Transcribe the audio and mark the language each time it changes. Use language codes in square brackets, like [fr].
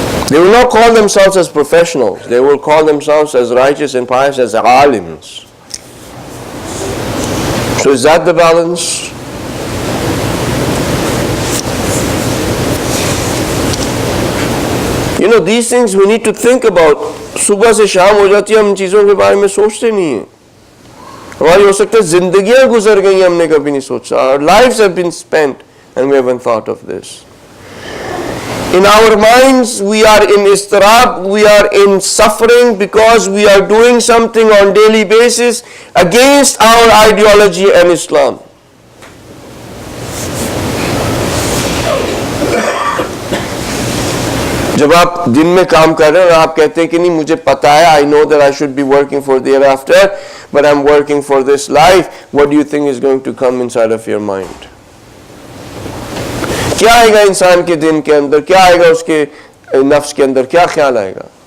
[en] They will not call themselves as professionals. They will call themselves as righteous and pious as alims. So is that the balance? You know, these things we need to think about. [hi] सुबह से शाम हो जाती है, हम चीज़ों के बारे में सोचते नहीं हैं. हमारी हो सकता है जिंदगियां गुजर गई, हमने कभी नहीं सोचा. [en] Our lives have been spent and we haven't thought of this. In our minds, we are in istirab, we are in suffering because we are doing something on daily basis against our ideology and Islam. [hi] जब आप दिन में काम कर रहे हैं और आप कहते हैं कि नहीं मुझे पता है, [en] I know that I should be working for the hereafter, but I'm working for this life, what do you think is going to come inside of your mind? [hi] क्या आएगा इंसान के दिन के अंदर, क्या आएगा उसके नफ्स के अंदर, क्या ख्याल आएगा?